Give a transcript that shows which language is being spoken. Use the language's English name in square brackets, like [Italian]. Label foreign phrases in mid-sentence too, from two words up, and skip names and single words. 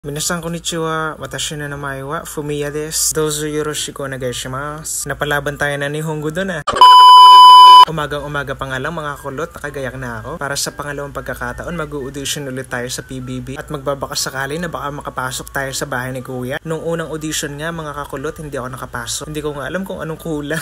[Japanese] 皆さんこんにちは、私の名前はFumiyaです. どうぞよろしくお願いします. [Filipino] Napalaban tayo na ni Nihongo doon ah. Umagang-umaga pa nga lang mga kulot, nakagayak na ako. Para sa pangalawang pagkakataon, mag-audition ulit tayo sa PBB at magbabakas sakali na baka makapasok tayo sa bahay ni Kuya. Nung unang audition nga mga kakulot, hindi ako nakapasok. Hindi ko nga alam kung anong kulang.